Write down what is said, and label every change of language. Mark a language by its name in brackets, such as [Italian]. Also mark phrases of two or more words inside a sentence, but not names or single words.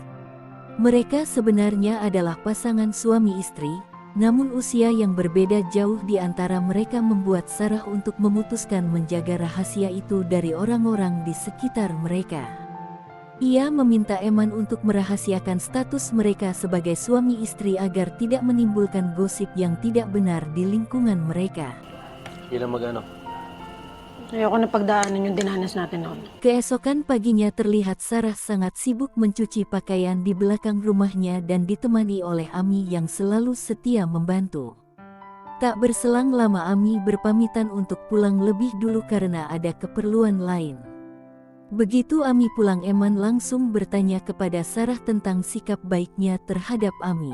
[Indonesian] Mereka sebenarnya adalah pasangan suami istri, namun usia yang berbeda jauh di antara mereka membuat Sarah untuk memutuskan menjaga rahasia itu dari orang-orang di sekitar mereka. Ia meminta Eman untuk merahasiakan status mereka sebagai suami istri agar tidak menimbulkan gosip yang tidak benar di lingkungan mereka. [Filipino] Ilang magano? Ayoko na pagdaanan yung dinanas natin noon. [Indonesian] Keesokan paginya terlihat Sarah sangat sibuk mencuci pakaian di belakang rumahnya dan ditemani oleh Ami yang selalu setia membantu. Tak berselang lama Ami berpamitan untuk pulang lebih dulu karena ada keperluan lain. Begitu Ami pulang, Eman langsung bertanya kepada Sarah tentang sikap baiknya terhadap Ami.